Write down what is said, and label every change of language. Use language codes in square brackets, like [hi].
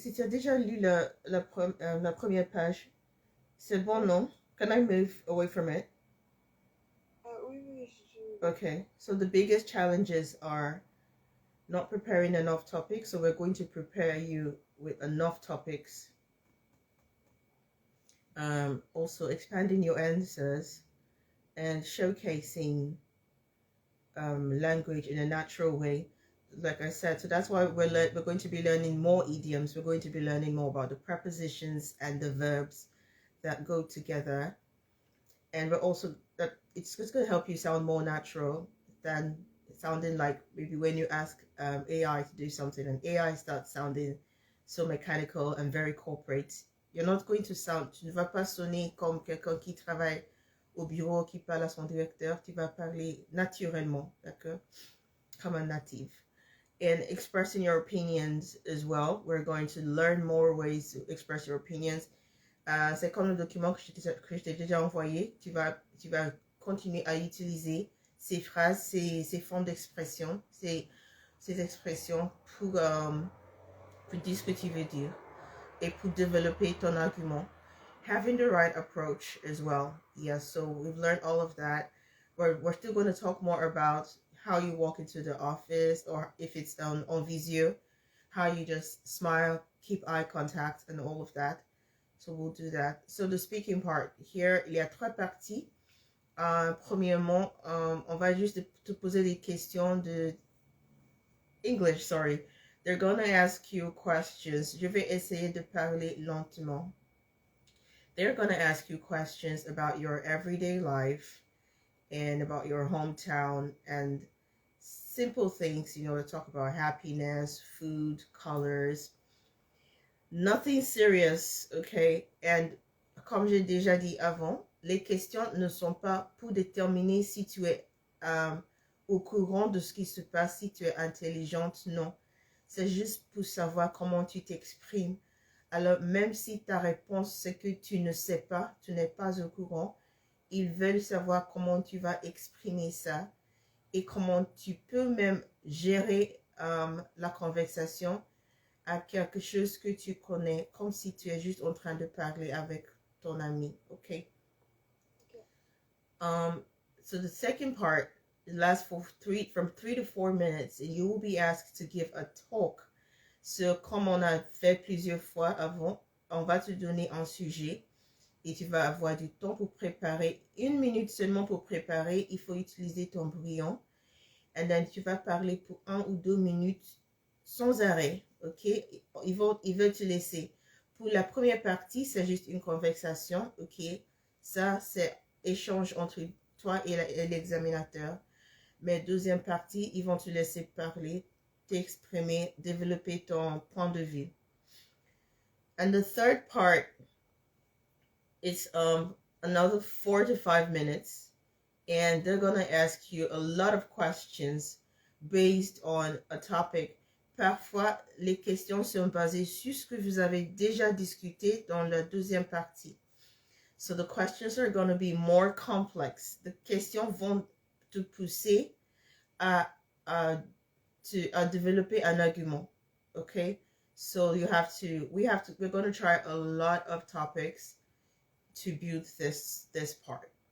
[fr] Si tu as déjà lu la première page, c'est bon, non? [en] Can I move away from it? [fr] Oui. [en] Okay. So the biggest challenges are not preparing enough topics. So we're going to prepare you with enough topics. Also expanding your answers and showcasing language in a natural way. Like I said, so that's why we're going to be learning more idioms. We're going to be learning more about the prepositions and the verbs that go together. And we're also that it's just going to help you sound more natural than sounding like maybe when you ask AI to do something and AI starts sounding so mechanical and very corporate. You're not going to sound, [fr] tu ne vas pas sonner comme quelqu'un qui travaille au bureau, qui parle à son directeur. Tu vas parler naturellement, d'accord? Comme un native. [en] And expressing your opinions as well. We're going to learn more ways to express your opinions. [fr] C'est comme le document que je t'ai déjà envoyé. Tu vas continuer à utiliser ces phrases, ces formes d'expression, ces expressions pour dire ce que tu veux dire et pour développer ton argument. [en] Having the right approach as well. Yes, so we've learned all of that. We're still going to talk more about how you walk into the office, or if it's on visio, how you just smile, keep eye contact, and all of that. So we'll do that. So the speaking part, here, [fr] il y a 3 parties. Premièrement, on va juste te poser des questions de [en] English, sorry. They're gonna ask you questions. [fr] Je vais essayer de parler lentement. [en] They're gonna ask you questions about your everyday life and about your hometown and simple things, to talk about happiness, food, colors. Nothing serious, okay? [fr] And comme j'ai déjà dit avant, les questions ne sont pas pour déterminer si tu es au courant de ce qui se passe, si tu es intelligente, non. C'est juste pour savoir comment tu t'exprimes. Alors, même si ta réponse, c'est que tu ne sais pas, tu n'es pas au courant, ils veulent savoir comment tu vas exprimer ça et comment tu peux même gérer la conversation à quelque chose que tu connais, comme si tu es juste en train de parler avec ton ami. [en] Okay. So the second part lasts from 3 to 4 minutes, and you will be asked to give a talk. [fr] So, comme on a fait plusieurs fois avant, on va te donner un sujet et tu vas avoir du temps pour préparer. 1 minute seulement pour préparer. Il faut utiliser ton brouillon. [en] And then [fr] tu vas parler pour 1 ou 2 minutes sans arrêt. Ok? Ils veulent te laisser. Pour la première partie, c'est juste une conversation. Ok? Ça, c'est échange entre toi et l'examinateur. Mais deuxième partie, ils vont te laisser parler, t'exprimer, développer ton point de vue. [en] And the third part is another 4 to 5 minutes. And they're going to ask you a lot of questions based on a topic. [fr] Parfois, les questions sont basées sur ce que vous avez déjà discuté dans la deuxième partie. [en] So the questions are going to be more complex. The questions [fr] vont te pousser à développer un argument. [en] Okay? So we're going to try a lot of topics to build this part.